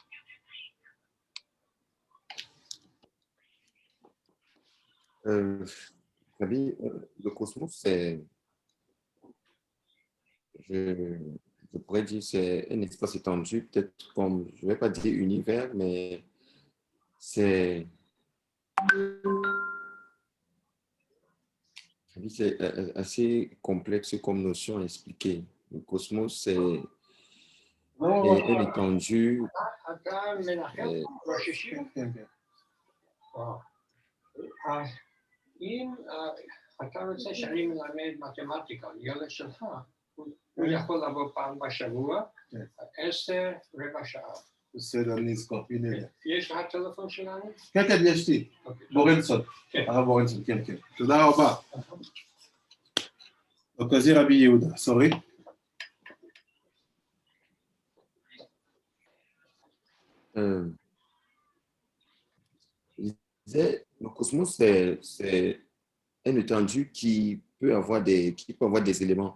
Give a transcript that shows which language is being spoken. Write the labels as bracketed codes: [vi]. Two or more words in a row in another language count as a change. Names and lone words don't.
[fr] Rabbi, le cosmos, c'est, je, je pourrais dire, c'est un espace étendu, peut-être comme, je ne vais pas dire univers, mais c'est assez complexe comme notion à expliquer. Le cosmos, c'est une étendue. [he] אם אתה רוצה שאני מלמד מתמטיקה, ילד שלך, הוא יכול לבוא פעם בשבוע, 10 רבע שעה. בסדר, אני אזכור, הנה לי. יש לך טלפון שלנו? כן, כן, יש לי. בורנסון. הרב בורנסון, כן, כן. תודה רבה. [fr] Donc, vas-y, Rabbi Yehuda, sorry. Le cosmos, c'est une étendue qui peut avoir des éléments.